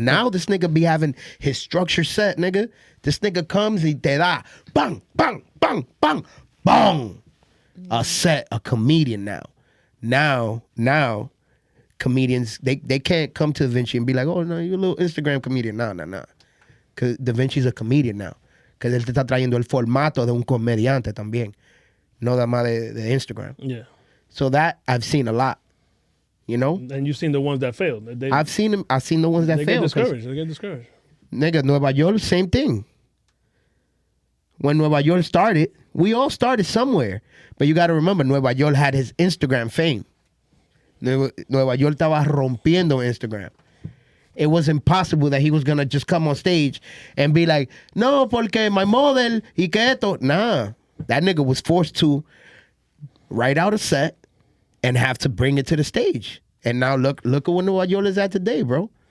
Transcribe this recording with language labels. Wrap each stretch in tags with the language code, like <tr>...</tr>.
<en>now this nigga be having his structure set, nigga. This nigga comes, he</en> <es>te da,</es> <en>bang, bang, bang, bang, bang. A set, a comedian now. Now, comedians, they can't come to Da Vinci and be like, oh, no, you're a little Instagram comedian. Nah. Because Da Vinci's a comedian now. Because</en> <es>él te está trayendo el formato de un comediante también. No nada más de Instagram.</es> <en>Yeah. So that, I've seen a lot. You know? And you've seen the ones that failed. I've seen the ones that they failed. They get discouraged. Nigga, Nueva York, same thing. When Nueva York started, we all started somewhere. But you got to remember, Nueva York had his Instagram fame.</en> <es>Nueva York estaba rompiendo Instagram.</es> <en>It was impossible that he was going to just come on stage and be like, no,</en> <es>porque</es> <en>my model,</en> <es>y que esto.</es> <en>Nah, that nigga was forced to write out a set and have to bring it to the stage. And now look at what Nueva York is at today, bro.</en>